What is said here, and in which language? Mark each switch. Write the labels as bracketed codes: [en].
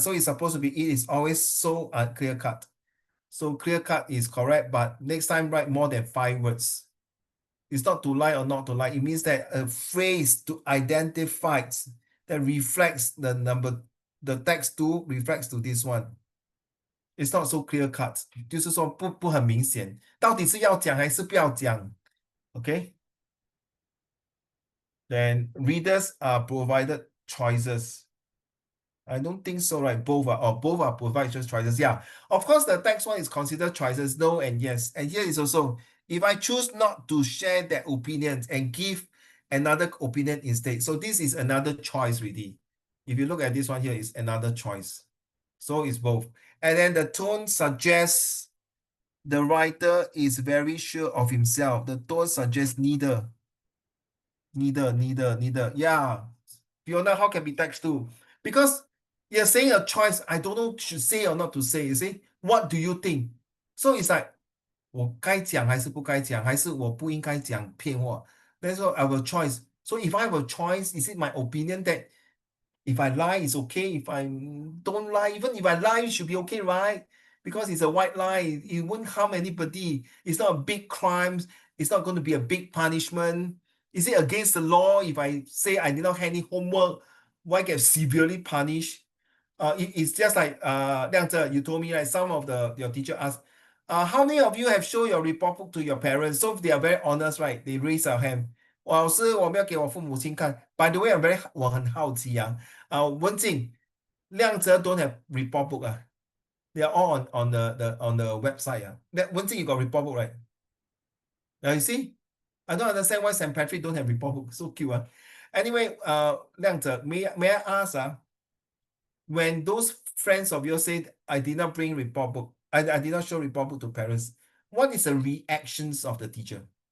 [en] So it's supposed to be it is always so clear cut. So clear cut is correct, but next time write more than 5 words. It's not to lie or not to lie. It means that a phrase to identify that reflects the text 2 reflects to this one. It's not so clear cut. [zh] 就是说不很明显，到底是要讲还是不要讲 ？ [en] Okay. Then readers are provided choices. I don't think so, right? Both are provided just choices. Yeah, of course, the text one is considered choices, no and yes. And here is also, if I choose not to share that opinion and give another opinion instead. So this is another choice, really. If you look at this one here, it's another choice. So it's both. And then the tone suggests the writer is very sure of himself. The tone suggests neither. Neither. Yeah. Fiona, how can be text two? Because you're saying a choice, I don't know should say or not to say. You see, what do you think? So it's like, [zh] 我该讲还是不该讲，还是我不应该讲骗话? [en] That's what I have a choice. So if I have a choice, is it my opinion that if I lie, it's okay. If I don't lie, even if I lie, it should be okay, right? Because it's a white lie. It won't harm anybody. It's not a big crime. It's not going to be a big punishment. Is it against the law if I say I did not have any homework? Why get severely punished? It's just like Liang Zhe, you told me like some of your teacher asked, how many of you have shown your report book to your parents? So they are very honest, right? They raise their hand. [zh] 老师，我没有给我父母亲看。 [en] By the way, [zh] 我很好奇啊。 [en] 文静，亮泽 don't have report book They are all on the website Wenjing, you got report book, right? Now you see, I don't understand why St. Patrick don't have report book. So cute Anyway, Liang Zhe, may I ask when those friends of yours said I did not bring report book, I did not show report book to parents, what is the reactions of the teacher?